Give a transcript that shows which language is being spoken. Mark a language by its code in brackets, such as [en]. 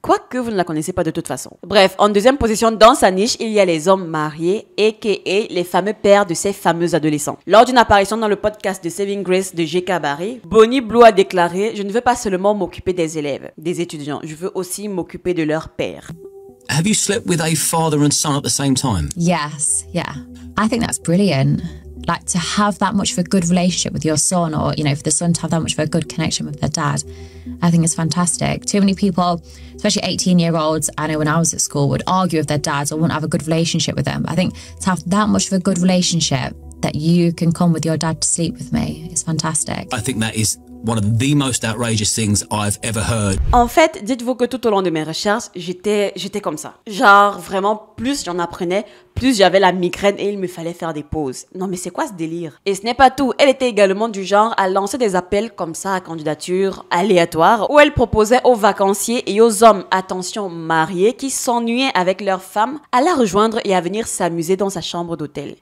[fr] Quoique vous ne la connaissez pas de toute façon. Bref, en deuxième position, dans sa niche, il y a les hommes mariés, a.k.a. les fameux pères de ces fameux adolescents. Lors d'une apparition dans le podcast de Saving Grace de J.K. Barry, Bonnie Blue a déclaré « Je ne veux pas seulement m'occuper des élèves, des étudiants, je veux aussi m'occuper de leurs pères. » [en] Have you slept with a father and son at the same time? Yes, yeah. I think that's brilliant. Like to have that much of a good relationship with your son, or, you know, for the son to have that much of a good connection with their dad, I think it's fantastic. Too many people, especially 18-year-olds, I know when I was at school, would argue with their dads or wouldn't have a good relationship with them. I think to have that much of a good relationship that you can come with your dad to sleep with me is fantastic. I think that is one of the most outrageous things I've ever heard. [fr] En fait, dites-vous que tout au long de mes recherches, j'étais comme ça. Genre, vraiment, plus j'en apprenais, plus j'avais la migraine et il me fallait faire des pauses. Non mais c'est quoi ce délire? Et ce n'est pas tout, elle était également du genre à lancer des appels comme ça à candidature aléatoire où elle proposait aux vacanciers et aux hommes, attention mariés, qui s'ennuyaient avec leurs femmes à la rejoindre et à venir s'amuser dans sa chambre d'hôtel.